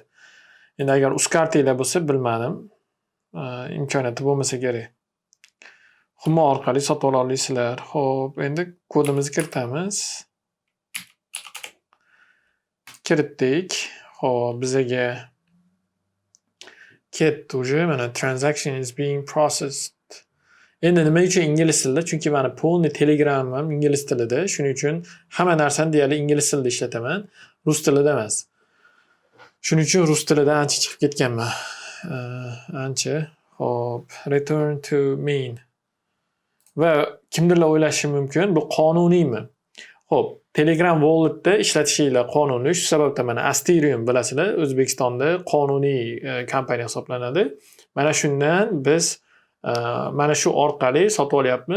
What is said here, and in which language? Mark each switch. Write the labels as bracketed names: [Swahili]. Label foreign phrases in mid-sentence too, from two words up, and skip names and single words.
[Uzbek] Endi agar uz kartinglar bo'lsa, bilmadim. Imkoniyati bo'lmasa kerak. Humo orqali sotib ola olasizlar. Xo'p, endi kodimizni kiritamiz. Kiritdik. Xo'p, bizga ketdi уже, mana [English] transaction is being processed. [Uzbek] Endi nima uchun ingliz tilida? Chunki meni polni Telegramim ham ingliz tilida. Shuning uchun hamma narsani deyarli ingliz tilida ishlataman, rus tilida emas. Shuning uchun rus tilida ancha chiqib ketganman. Ancha. Xo'p, [English] return to main. [Uzbek] Va kimdirlar o'ylashi mumkin, bu qonuniymi? Xo'p, Telegram Wallet'da ishlatishinglar qonuniy. Shu sababdan mana Ethereum bilasizlar, O'zbekistonda qonuniy kompaniya hisoblanadi. Mana shundan biz mana shu orqali sotib olyapmiz.